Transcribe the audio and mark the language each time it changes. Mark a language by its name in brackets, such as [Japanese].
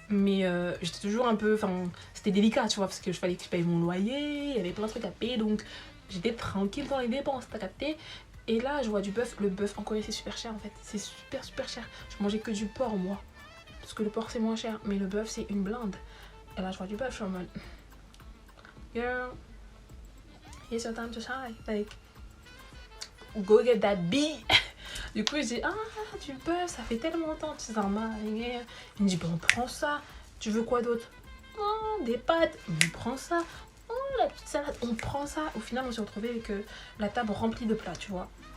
[French] Mais j'étais toujours un peu. Enfin, c'était délicat, tu vois, parce que je fallait que je paye mon loyer, il y avait plein de trucs à payer. Donc, j'étais tranquille dans les dépenses, t'as capté. Et là, je vois du bœuf. Le bœuf en Corée, c'est super cher en fait. C'est super, super cher. Je mangeais que du porc, moi. Parce que le porc, c'est moins cher. Mais le bœuf, c'est une blinde. Et là, je vois du bœuf, je suis en mode. [English] Girl, here's your time to shine. Like, go get that beat. [French] Du coup, je dis, ah, du bœuf, ça fait tellement longtemps, tu sais, un marinier. Il me dit, bon, on prend ça. Tu veux quoi d'autre? Oh, des pâtes. On prend ça. Oh, la petite salade. On prend ça. Au final, on s'est retrouvé avec la table remplie de plats, tu vois.